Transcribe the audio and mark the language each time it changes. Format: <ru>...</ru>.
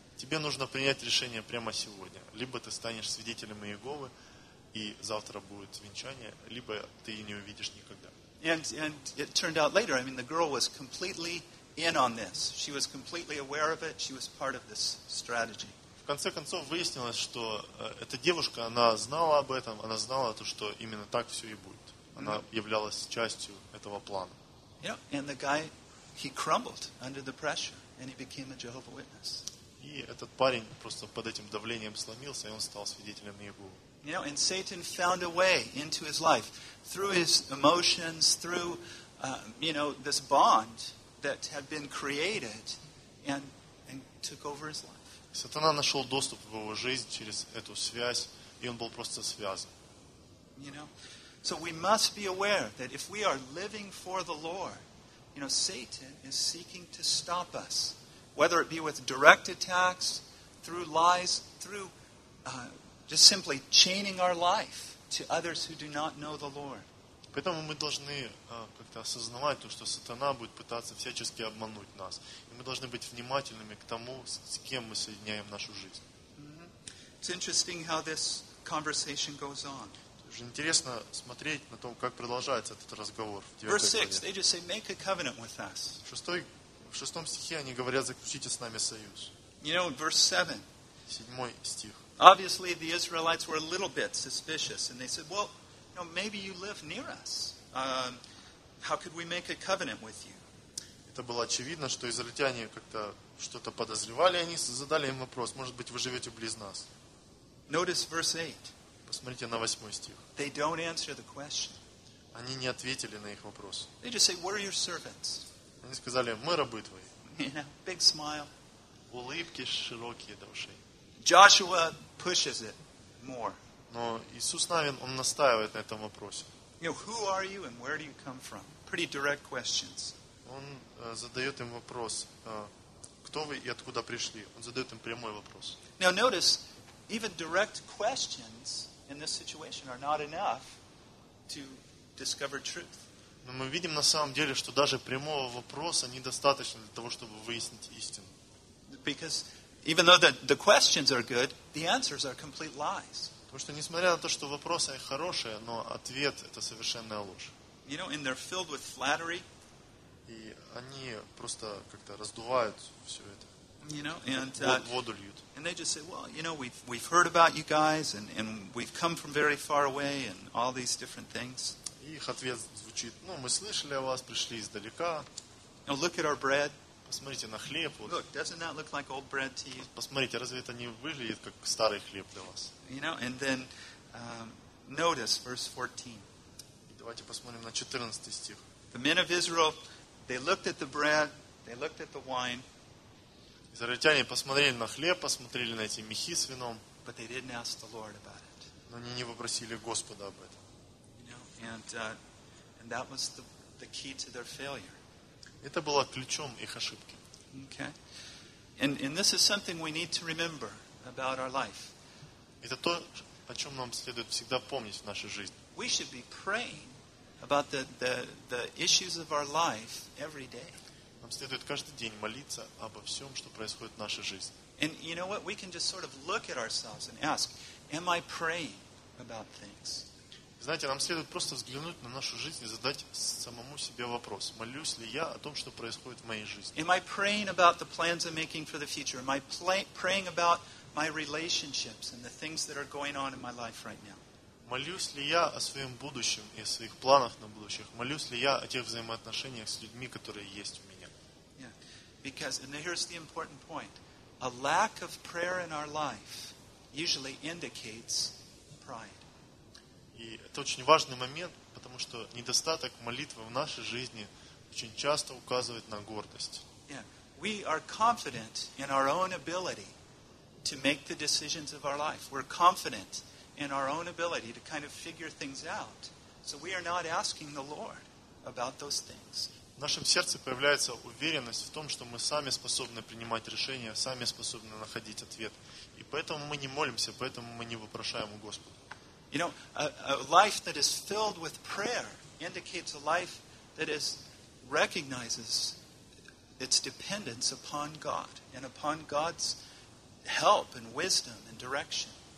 <ru>Тебе нужно принять решение прямо сегодня. Либо ты станешь свидетелем Иеговы, и завтра будет венчание, либо ты ее не увидишь никогда.</ru> <en>And it turned out later, I mean, the girl was completely in on this. She was completely aware of it. She was part of this strategy.</en> <ru>В конце концов выяснилось, что эта девушка, она знала об этом, она знала то, что именно так все и будет. Она являлась частью этого плана.</ru> <en>Yeah, and the guy, he crumbled under the pressure, and he became a Jehovah's Witness.</en> <ru>И этот парень просто под этим давлением сломился, и он стал свидетелем Иеговы.</ru> <en>You know, and Satan found a way into his life through his emotions, through you know, this bond that had been created, and took over his life.</en> <ru>Сатана нашел доступ в его жизнь через эту связь, и он был просто связан.</ru> <en>You know, so we must be aware that if we are living for the Lord, you know, Satan is seeking to stop us. Whether it be with direct attacks, through lies, through just simply chaining our life to others who do not know the Lord.</en> <ru>Поэтому мы должны как-то осознавать то, что сатана будет пытаться всячески обмануть нас. И мы должны быть внимательными к тому, с кем мы соединяем нашу жизнь.</ru> <en>It's interesting how this conversation goes on.</en> <ru>Уже интересно смотреть на том, как продолжается этот разговор.</ru> <en>Verse 6, they just say, make a covenant with us.</en> <ru>В шестом стихе они говорят, заключите с нами союз.</ru> <en>You know, verse 7.</en> <ru>Седьмой стих.</ru> <en>Obviously, the Israelites were a little bit suspicious, and they said, well, you know, maybe you live near us. How could we make a covenant with you?</en> <ru>Это было очевидно, что израильтяне как-то что-то подозревали, они задали им вопрос, может быть, вы живете близ нас.</ru> <en>Notice verse 8.</en> <ru>Посмотрите на восьмой стих.</ru> <en>They don't answer the question.</en> <ru>Они не ответили на их вопрос.</ru> <en>They just say, we're your servants.</en> <ru>Они сказали, мы рабы твои.</ru> <en>Yeah, big smile.</en> <ru>Улыбки широкие до ушей.</ru> <en>Joshua pushes it more.</en> <ru>Но Иисус Навин, он настаивает на этом вопросе.</ru> <en>You know, who are you and where do you come from? Pretty direct questions.</en> <ru>Он задает им вопрос, кто вы и откуда пришли? Он задает им прямой вопрос.</ru> <en>Now notice, even direct questions in this situation are not enough to discover truth.</en> <ru>Но мы видим на самом деле, что даже прямого вопроса недостаточно для того, чтобы выяснить истину.</ru> <en>Because even though the questions are good, the answers are complete lies.</en> <ru>Потому что несмотря на то, что вопросы хорошие, но ответ это совершенная ложь.</ru> <en>You know, and they're filled with flattery.</en> <ru>И они просто как-то раздувают все это.</ru> <en>You know, and</en> <ru>воду льют.</ru> <en>And they just say, well, you know, we've heard about you guys, and we've come from very far away, and all these different things.</en> <ru>И их ответ звучит, ну, мы слышали о вас, пришли издалека.</ru> <en>Now look at our bread.</en> <ru>Посмотрите на хлеб. Вот.</ru> <en>Look, doesn't that look like old bread to you?</en> <ru>Посмотрите, разве это не выглядит как старый хлеб для вас?</ru> <en>You know, and then notice verse 14.</en> <ru>И давайте посмотрим на 14 стих.</ru> <en>The men of Israel, they looked at the bread, they looked at the wine.</en> <ru>Израильтяне посмотрели на хлеб, посмотрели на эти мехи с вином.</ru> <en>But they didn't ask the Lord about it.</en> <ru>Но они не попросили Господа об этом.</ru> <en>You know, and that was the key to their failure.</en> <ru>Это было ключом их ошибки.</ru> <en>Okay. And this is something we need to remember about our life.</en> <ru>Это то, о чем нам следует всегда помнить в нашей жизни.</ru> <en>We should be praying about the issues of our life every day.</en> <ru>Нам следует каждый день молиться обо всем, что происходит в нашей жизни.</ru> <en>And you know what? We can just sort of look at ourselves and ask, am I praying about things?</en> <ru>Знаете, нам следует просто взглянуть на нашу жизнь и задать самому себе вопрос. Молюсь ли я о том, что происходит в моей жизни?</ru> <en>Am I praying about the plans I'm making for the future? Am I praying about my relationships and the things that are going on in my life right now?</en> <ru>Молюсь ли я о своем будущем и о своих планах на будущее? Молюсь ли я о тех взаимоотношениях с людьми, которые есть у меня?</ru> <en>Yeah. Because, and here's the important point. A lack of prayer in our life usually indicates pride.</en> <ru>И это очень важный момент, потому что недостаток молитвы в нашей жизни очень часто указывает на гордость.</ru> <en>Yeah. We are confident in our own ability to make the decisions of our life. We're confident in our own ability to kind of figure things out. So we are not asking the Lord about those things.</en> <ru>В нашем сердце появляется уверенность в том, что мы сами способны принимать решения, сами способны находить ответ. И поэтому мы не молимся, поэтому мы не вопрошаем у Господа.</ru> <en>You know, a life that is filled with prayer indicates a life that is recognizes its dependence upon God and upon God's help and wisdom and direction.</en>